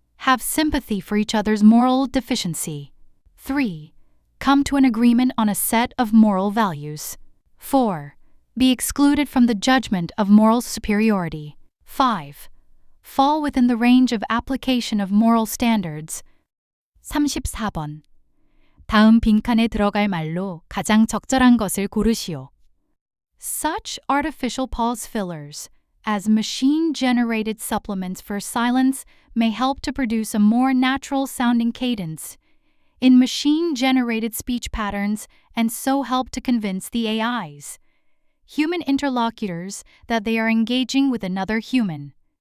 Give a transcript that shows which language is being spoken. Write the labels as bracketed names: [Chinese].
[English] Have sympathy for each other's moral deficiency. 3. Come to an agreement on a set of moral values. 4. Be excluded from the judgment of moral superiority. 5. Fall within the range of application of moral standards. [Korean] 34번. 다음 빈칸에 들어갈 말로 가장 적절한 것을 고르시오. [English] Such artificial pause fillers as machine-generated supplements for silence may help to produce a more natural-sounding cadence in machine-generated speech patterns and so help to convince the AIs, human interlocutors, that they are engaging with another human.